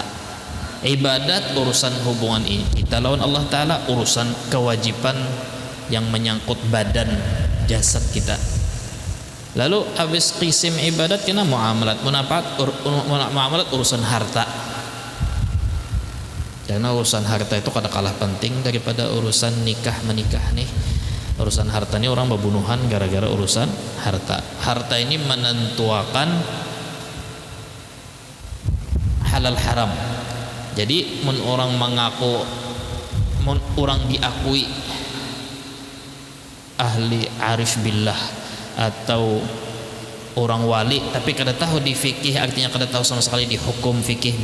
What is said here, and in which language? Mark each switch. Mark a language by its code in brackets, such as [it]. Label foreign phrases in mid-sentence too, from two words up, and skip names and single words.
[id] Ibadat urusan hubungan ini kita lawan Allah Ta'ala, urusan kewajiban yang menyangkut badan jasad kita. Lalu habis qisim ibadat kena muamalat, muamalat urusan harta. Karena urusan harta itu kadang kalah penting daripada urusan nikah menikah nih. Urusan harta ini orang berbunuhan gara-gara urusan harta. Harta ini menentukan halal haram. [bjn] Jadi mun orang mengaku, mun orang diakui ahli [ar] عارف بالله [bjn] atau orang wali, tapi kada tahu di fikih, artinya kada tahu sama sekali di hukum fikih.